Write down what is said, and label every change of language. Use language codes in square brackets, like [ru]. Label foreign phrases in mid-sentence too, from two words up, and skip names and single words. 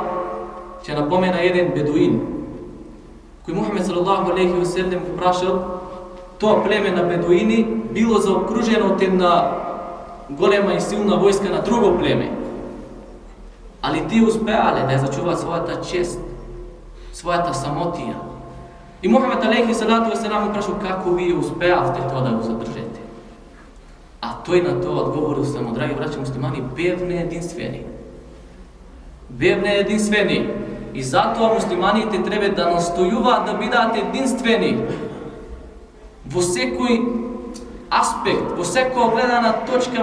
[mk] Ќе напомена еден бедуин, кој Мухамед [ar] صلى الله عليه وسلم [mk] го прашал, тоа племе на бедуини било заокружено од една голема и силна војска на друго племе. Али тие успеале да ја зачуваат својата чест, својата самотија. И Мухамед [ar] عليه الصلاة والسلام [mk] го прашал, како вие успеавте тоа да го задржете? А тој на тоа одговорил само, драги браќа муслимани, бевне единствени. Бевне единствени. И затоа муслиманите треба да настојуваат да бидат единствени во секој аспект, во секоја гледана точка.